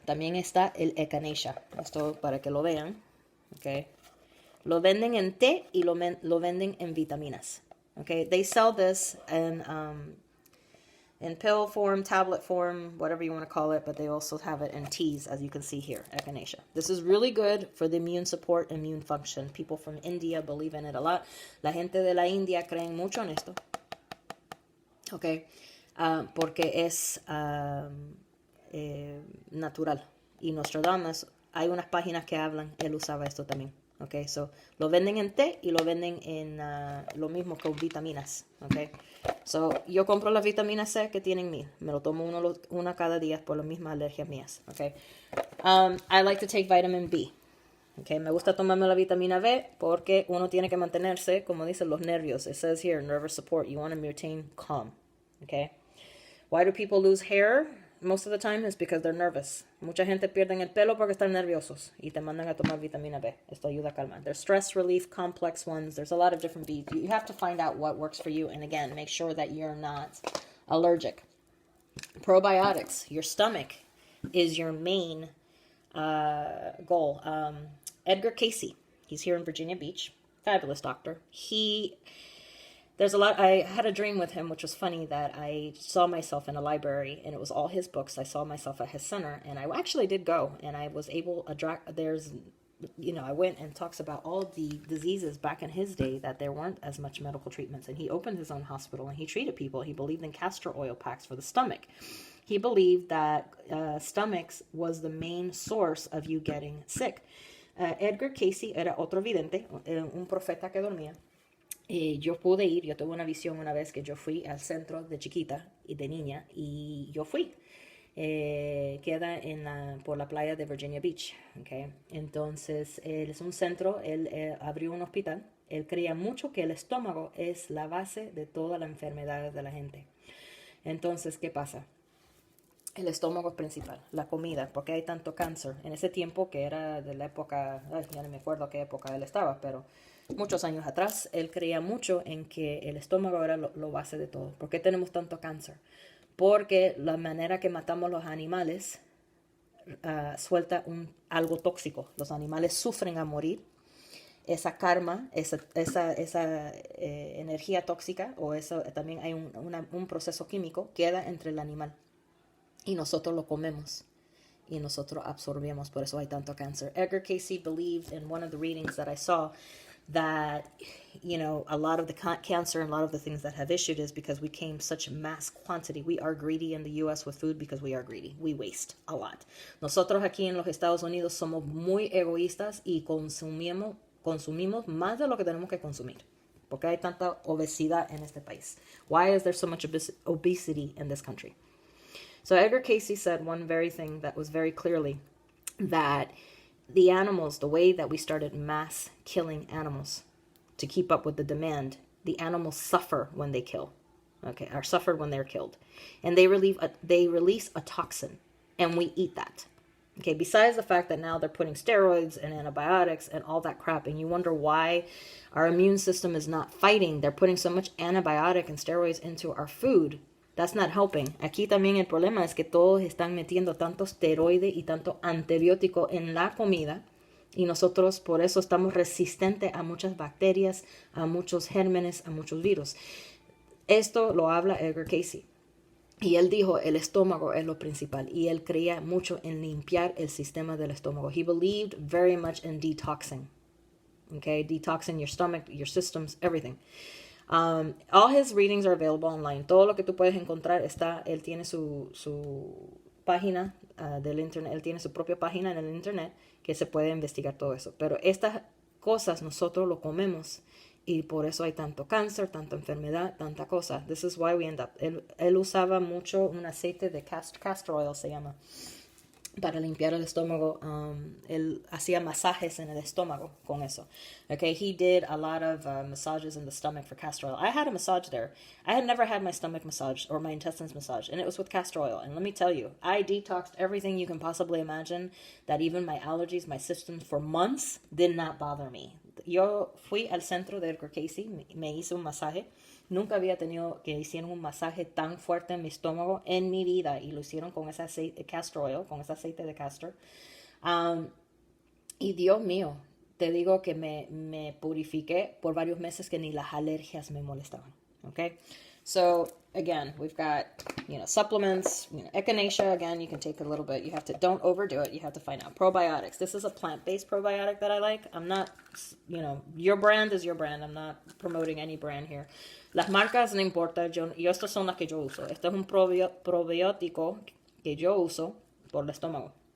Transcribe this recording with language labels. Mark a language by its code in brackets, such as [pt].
[es] También está el echinacea. Esto para que lo vean. Okay. Lo venden en té y lo venden en vitaminas. Okay. [en] They sell this in pill form, tablet form, whatever you want to call it, but they also have it in teas, as you can see here, echinacea. This is really good for the immune support, immune function. People from India believe in it a lot. [es] La gente de la India creen mucho en esto. Okay, porque es natural. Y Nostradamus, hay unas páginas que hablan, él usaba esto también. Okay, so lo venden en té y lo venden en lo mismo con vitaminas. Okay, so yo compro las vitaminas C que tienen 1000. Me lo tomo una cada día por las mismas alergias mías. [en] Okay, I like to take vitamin B. [es] Okay, me gusta tomarme la vitamina B porque uno tiene que mantenerse, como dicen, los nervios. [en] It says here, nervous support. You want to maintain calm. Okay. Why do people lose hair? Most of the time is because they're nervous. [es] Mucha gente pierde el pelo porque están nerviosos y te mandan a tomar vitamina B. Esto ayuda a calmar. [en] There's stress relief, complex ones. There's a lot of different Bs. You have to find out what works for you. And again, make sure that you're not allergic. Probiotics. Your stomach is your main goal. Edgar Casey, he's here in Virginia Beach, fabulous doctor. I had a dream with him, which was funny, that I saw myself in a library, and it was all his books. I saw myself at his center, and I actually did go, and I was able, I went and talks about all the diseases back in his day that there weren't as much medical treatments, and he opened his own hospital, and he treated people. He believed in castor oil packs for the stomach. He believed that stomachs was the main source of you getting sick. [es] Edgar Casey era otro vidente, un profeta que dormía. Yo tuve una visión una vez que yo fui al centro de chiquita y de niña, y yo fui. Queda por la playa de Virginia Beach. Okay. Entonces, él es un centro, él abrió un hospital. Él creía mucho que el estómago es la base de todas las enfermedades de la gente. Entonces, ¿qué pasa? El estómago es principal, la comida, porque hay tanto cáncer. En ese tiempo, que era de la época, ya no me acuerdo qué época él estaba, pero muchos años atrás, él creía mucho en que el estómago era lo base de todo. ¿Por qué tenemos tanto cáncer? Porque la manera que matamos los animales suelta algo tóxico. Los animales sufren a morir esa karma, esa energía tóxica, o eso también hay un proceso químico, queda entre el animal. Y nosotros lo comemos. Y nosotros absorbemos, por eso hay tanto cáncer. [en] Edgar Cayce believed in one of the readings that I saw that, you know, a lot of the cancer and a lot of the things that have issued is because we came such mass quantity. We are greedy in the U.S. with food because we are greedy. We waste a lot. [es] Nosotros aquí en los Estados Unidos somos muy egoístas y consumimos más de lo que tenemos que consumir. Porque hay tanta obesidad en este país. [en] Why is there so much obesity in this country? So Edgar Cayce said one very thing that was very clearly that the animals, the way that we started mass killing animals to keep up with the demand, the animals suffer when they kill, okay, or suffer when they're killed. And they release a toxin, and we eat that. Okay, besides the fact that now they're putting steroids and antibiotics and all that crap, and you wonder why our immune system is not fighting. They're putting so much antibiotic and steroids into our food. That's not helping. [es] Aquí también el problema es que todos están metiendo tanto esteroide y tanto antibiótico en la comida, y nosotros por eso estamos resistentes a muchas bacterias, a muchos gérmenes, a muchos virus. Esto lo habla Edgar Cayce. Y él dijo, el estómago es lo principal. Y él creía mucho en limpiar el sistema del estómago. [en] He believed very much in detoxing. Okay, detoxing your stomach, your systems, everything. All his readings are available online. [es] Todo lo que tú puedes encontrar está, él tiene su página del internet, él tiene su propia página en el internet que se puede investigar todo eso. Pero estas cosas nosotros lo comemos y por eso hay tanto cáncer, tanta enfermedad, tanta cosa. [en] This is why we end up. [es] Él usaba mucho un aceite de castor oil, se llama, para limpiar el estómago. Él hacía masajes en el estómago con eso. [en] Okay, he did a lot of massages in the stomach for castor oil. I had a massage there. I had never had my stomach massaged or my intestines massaged, and it was with castor oil. And let me tell you, I detoxed everything you can possibly imagine, that even my allergies, my systems for months did not bother me. [es] Yo fui al centro de Edgar Cayce, me hice un masaje. Nunca había tenido que hicieran un masaje tan fuerte en mi estómago en mi vida, y lo hicieron con ese aceite de castor oil, con ese aceite de castor. Y Dios mío, te digo que me purifiqué por varios meses que ni las alergias me molestaban. Okay? [en] So again, we've got, supplements, echinacea, again, you can take a little bit. Don't overdo it. You have to find out. Probiotics. This is a plant-based probiotic that I like. I'm not, your brand is your brand. I'm not promoting any brand here. [es] Las marcas no importa. Yo estas son las que yo uso. Este es un probiótico que yo uso por el estómago.